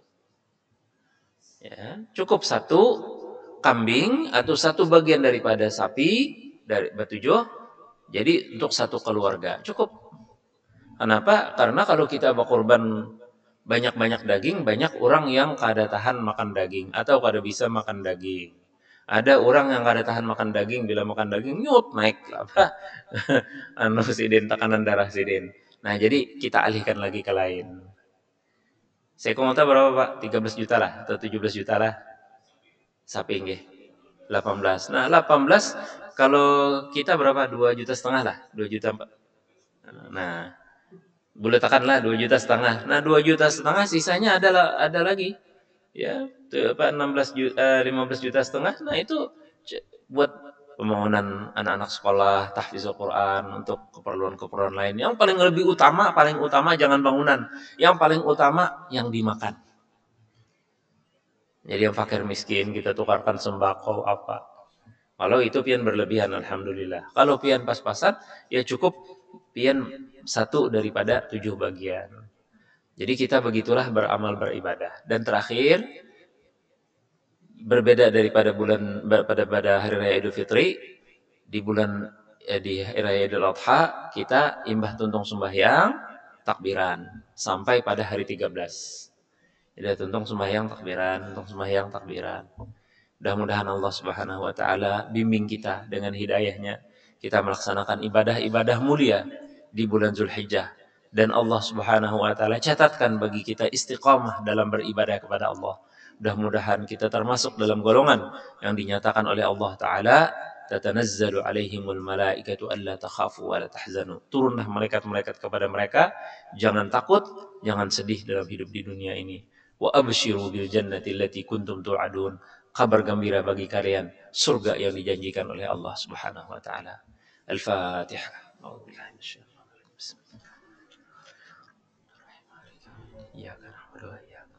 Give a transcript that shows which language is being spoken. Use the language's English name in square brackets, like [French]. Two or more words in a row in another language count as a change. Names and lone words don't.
[Indonesian] Ya, cukup 1 kambing atau 1 bagian daripada sapi dari 7. Jadi untuk 1 keluarga cukup. Kenapa? Karena kalau kita berkorban Banyak-banyak daging, banyak orang yang kada tahan makan daging atau kada bisa makan daging. [Banjar] Ada orang yang kada tahan makan daging, bila makan daging nyut naik apa anu sidin tekanan darah sidin. [Indonesian] Nah, jadi kita alihkan lagi ke lain. Sekomota berapa Pak? 13 juta lah atau 17 juta lah. Sapi nggih. 18. Nah, 18 kalau kita berapa? 2 juta setengah lah. 2 juta Pak. Nah, boleh tekanlah 2 juta setengah. Nah, 2 juta setengah sisanya ada lagi. Ya, itu apa 16 juta, 15 juta setengah. Nah, itu buat pembangunan anak-anak sekolah, tahfizul Quran untuk keperluan-keperluan lain. Yang paling utama jangan bangunan. Yang paling utama yang dimakan. Jadi yang fakir miskin kita tukarkan sembako apa. [Banjar] Kalau itu pian berlebihan, alhamdulillah. Kalau pian pas-pasan, ya cukup pian satu daripada 7 bagian. [Indonesian] Jadi kita begitulah beramal beribadah. [Banjar] Dan terakhir, berbeda daripada pada hari raya Idul Fitri, di hari raya Idul Adha kita imbah tuntung sembahyang, takbiran sampai pada hari 13. Jadi tuntung sembahyang, takbiran, tuntung sembahyang, takbiran. [Indonesian] Mudah-mudahan Allah [Arabic] سبحانه وتعالى [Indonesian] bimbing kita dengan hidayahnya. Kita melaksanakan ibadah-ibadah mulia di bulan Zulhijjah dan Allah [Arabic] سبحانه وتعالى [Indonesian] catatkan bagi kita istiqamah dalam beribadah kepada Allah. Mudah-mudahan kita termasuk dalam golongan yang dinyatakan oleh Allah taala [Arabic] تتنزل عليهم الملائكة ألا تخافوا ولا تحزنوا. [Indonesian] Turunlah malaikat-malaikat kepada mereka, jangan takut, jangan sedih dalam hidup di dunia ini. [Arabic] وأبشروا بالجنة التي كنتم توعدون. [Indonesian] Kabar gembira bagi kalian surga yang dijanjikan oleh Allah [Arabic] سبحانه وتعالى. Al-Fatihah. أعوذ بالله من الشيطان الرجيم. Bismillahirrahmanirrahim. [Indonesian] Ya